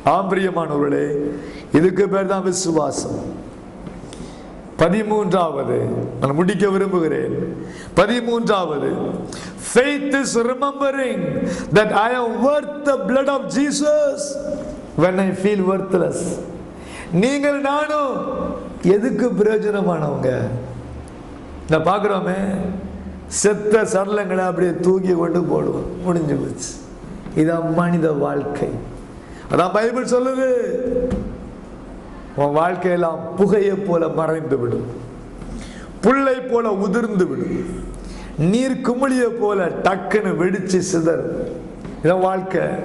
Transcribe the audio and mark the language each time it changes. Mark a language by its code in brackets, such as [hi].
[ta] பிரியமானவர்களே, இதுக்கு பேர் தான் விசுவாசம். 13வது நான் முடிக்க விரும்புகிறேன். [en] 13வது, faith is remembering that I am worth the blood of Jesus when I feel worthless. [ta] நீங்கள் நானும் எதுக்கு பிரயோஜனமானவங்க? நான் பார்க்கிறோமே, செத்த சடலங்களை அப்படியே தூக்கி கொண்டு போடுவோம், முடிஞ்சு போச்சு. இதான் மனித வாழ்க்கை. அதான் பைபிள் சொல்லுது, உன் வாழ்க்கையெல்லாம் புகையை போல மறைந்து விடும், புல்லை போல உதிர்ந்து விடும், நீர் குமிழிய போல டக்குன்னு வெடிச்சு சிதறும். இதான் வாழ்க்கை.